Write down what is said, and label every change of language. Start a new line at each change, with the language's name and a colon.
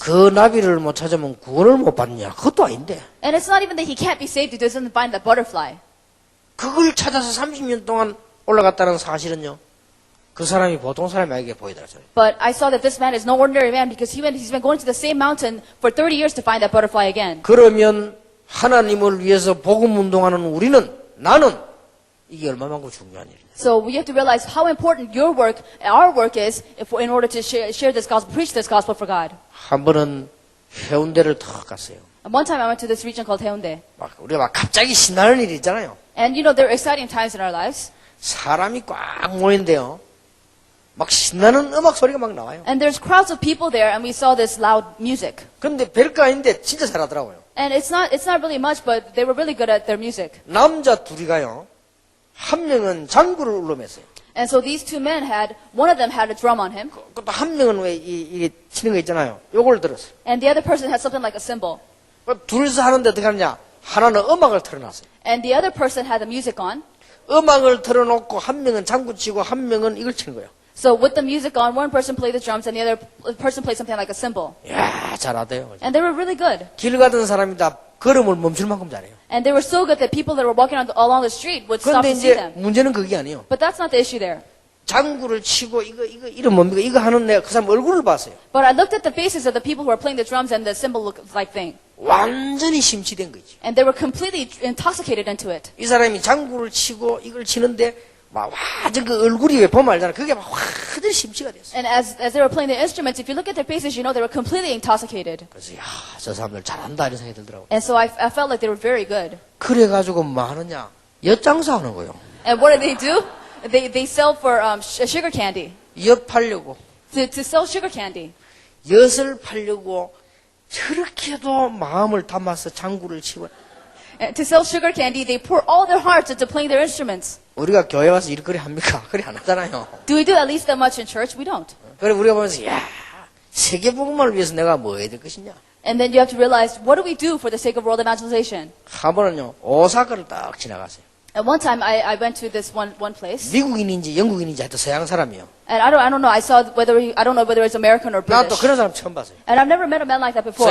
Korean: 그 나비를 못 찾으면 구원을 못 받냐? 그것도 아닌데.
English: And it's not even that he can't be saved if he doesn't find that butterfly.
Korean: 그걸 찾아서 30년 동안 올라갔다는 사실은요. 그 사람이 보통 사람이 아니게 보이더라고요.
English: But I saw that this man is no ordinary man because he's been going to the same mountain for 30 years to find that butterfly again.
Korean: 그러면 하나님을 위해서 복음 운동하는 나는 이게 얼마만큼 중요한 일이냐.
English: So we have to realize how important our work is in order to share this gospel, preach this gospel for God.
Korean: 한 번은 해운대를 턱 갔어요.
English: And one time I went to this region called Haeundae.
Korean: 우리가 막 갑자기 신나는 일이 있잖아요.
English: And you know, there are exciting times in our lives.
Korean: 사람이 꽉 모인데요. 막 신나는 음악 소리가 막 나와요.
English: And there's crowds of people there and we saw this loud music.
Korean: 근데 별거 아닌데 진짜 잘하더라고요.
English: And it's not really much, but they were really good at their music.
Korean: 남자 둘이가요. 한 명은 장구를 울름했어요.
English: And so these two men one of them had a drum on him.
Korean: 또 한 명은 왜 이게 치는 거 있잖아요. 요걸 들었어요.
English: And the other person had something like a cymbal.
Korean: 둘이서 하는데 어떻게 하느냐. 하나는 음악을 틀어놨어요.
English: And the other person had the music on.
Korean: 음악을 틀어놓고 한 명은 장구 치고 한 명은 이걸 치는 거예요.
English: So with the music on, one person played the drums and the other person played something like a cymbal.
Korean: 이야, 잘하대요.
English: And they were really good.
Korean: 길 가던 사람이 다 걸음을 멈출 만큼 잘해요.
English: And they were so good that people that were walking along the street would stop
Korean: 그런데
English: to see
Korean: 이제
English: them.
Korean: 문제는 그게 아니에요.
English: But that's not the issue there.
Korean: 장구를 치고 이런 뭡니까? 이거 하는 내가 그 사람 얼굴을 봤어요.
English: But I looked at the faces of the people who were playing the drums and the cymbal like thing.
Korean: 완전히 심취된 거지.
English: And they were completely intoxicated into it.
Korean: 이 사람이 장구를 치고 이걸 치는데 막 완전 그 얼굴이 왜 보면 알잖아. 그게 막 완전히 심취가 됐어.
English: And as they were playing the instruments, if you look at their faces, you know they were completely intoxicated.
Korean: 그래서 야, 저 사람들 잘한다 이런 생각이 들더라고.
English: And so I felt like they were very good.
Korean: 그래가지고 뭐 하느냐? 엿장사하는 거요.
English: And what do? They sell for sugar candy.
Korean: 엿 팔려고.
English: To sell sugar candy.
Korean: 엿을 팔려고 저렇게도 마음을 담아서 장구를 치고.
English: And to sell sugar candy, they pour all their hearts into playing their instruments.
Korean: 우리가 교회 와서 일거리 합니까? 그리 안 하잖아요.
English: Do we do at least that much in church? We don't.
Korean: 그래 우리가 보면서 야 세계복음을 위해서 내가 뭐 해야 될 것이냐.
English: And then you have to realize, what do we do for the sake of world evangelization?
Korean: 한 번은요 오사카를 딱 지나갔어요.
English: At one time, I went to this one place,
Korean: 미국인인지 영국인인지 하여튼 서양 사람이요.
English: and I don't know. I don't know whether it's American or
Korean: 난 또
English: British.
Korean: 그런 사람 처음 봤어요.
English: And I've never met a man like that before.